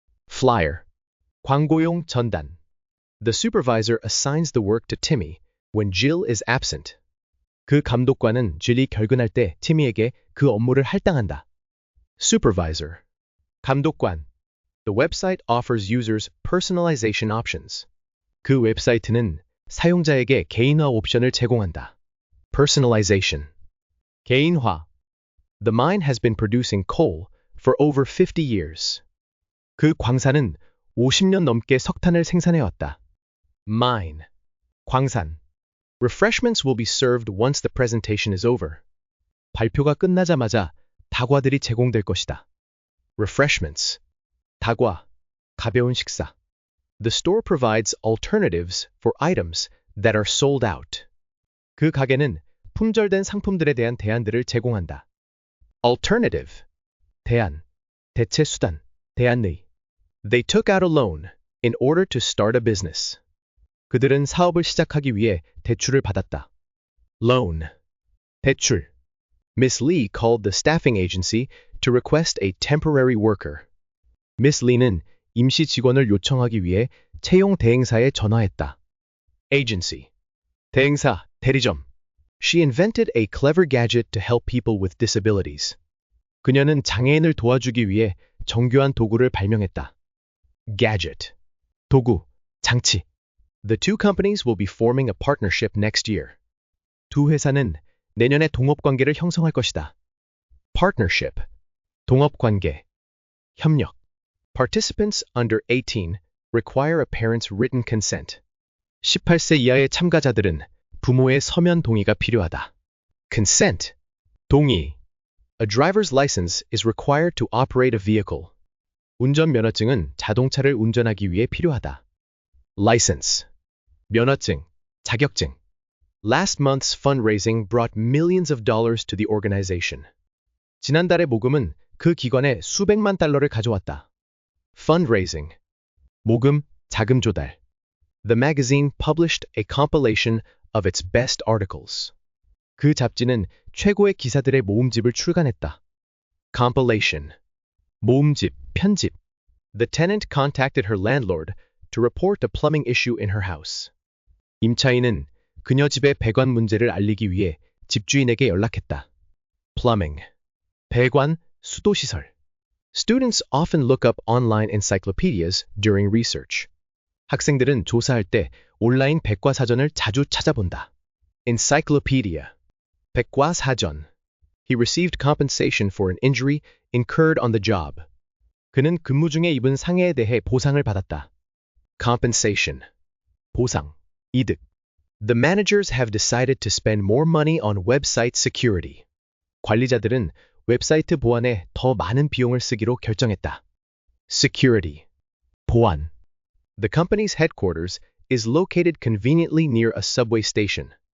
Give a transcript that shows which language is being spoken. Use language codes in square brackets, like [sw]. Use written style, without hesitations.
[ko] Flyer. 광고용 전단. [en] The supervisor assigns the work to Timmy when Jill is absent. [ko] 그 감독관은 질이 결근할 때 티미에게 그 업무를 할당한다. [en] Supervisor. 감독관. The website offers users personalization options. [ko] 그 웹사이트는 사용자에게 개인화 옵션을 제공한다. Personalization. 개인화. [en] The mine has been producing coal for over 50 years. [ko] 그 광산은 50년 넘게 석탄을 생산해왔다. Mine. 광산. [en] Refreshments will be served once the presentation is over. [ko] 발표가 끝나자마자 다과들이 제공될 것이다. Refreshments. 다과. 가벼운 식사. [en] The store provides alternatives for items that are sold out. [ko] 그 가게는 품절된 상품들에 대한 대안들을 제공한다. Alternative. 대안, 대체 수단, 대안의. [en] They took out a loan in order to start a business. [ko] 그들은 사업을 시작하기 위해 대출을 받았다. Loan. 대출. [en] Miss Lee called the staffing agency to request a temporary worker. [ko] Miss Lee는 임시 직원을 요청하기 위해 채용 대행사에 전화했다. Agency. 대행사, 대리점. [en] She invented a clever gadget to help people with disabilities. [ko] 그녀는 장애인을 도와주기 위해 정교한 도구를 발명했다. Gadget. 도구, 장치. [en] The two companies will be forming a partnership next year. [ko] 두 회사는 내년에 동업관계를 형성할 것이다. Partnership. 동업관계. 협력. [en] Participants under 18 require a parent's written consent. [ko] 18세 이하의 참가자들은 부모의 서면 동의가 필요하다. Consent. 동의. [en] A driver's license is required to operate a vehicle. [ko] 운전면허증은 자동차를 운전하기 위해 필요하다. License. 면허증, 자격증. [en] Last month's fundraising brought millions of dollars to the organization. [ko] 지난달의 모금은 그 기관에 수백만 달러를 가져왔다. Fundraising. 모금, 자금 조달. [en] The magazine published a compilation of its best articles. [ko] 그 잡지는 최고의 기사들의 모음집을 출간했다. Compilation. 모음집, 편집. [en] The tenant contacted her landlord to report a plumbing issue in her house. [ko] 임차인은 그녀 집의 배관 문제를 알리기 위해 집주인에게 연락했다. Plumbing. 배관, 수도시설. [en] Students often look up online encyclopedias during research. [ko] 학생들은 조사할 때 온라인 백과사전을 자주 찾아본다. Encyclopedia. 백과사전. [en] He received compensation for an injury incurred on the job. [ko] 그는 근무 중에 입은 상해에 대해 보상을 받았다. Compensation. 보상, 이득. [en] The managers have decided to spend more money on website security. [ko] 관리자들은 웹사이트 보안에 더 많은 비용을 쓰기로 결정했다. Security. 보안. [en] The company's headquarters is located conveniently near a subway station.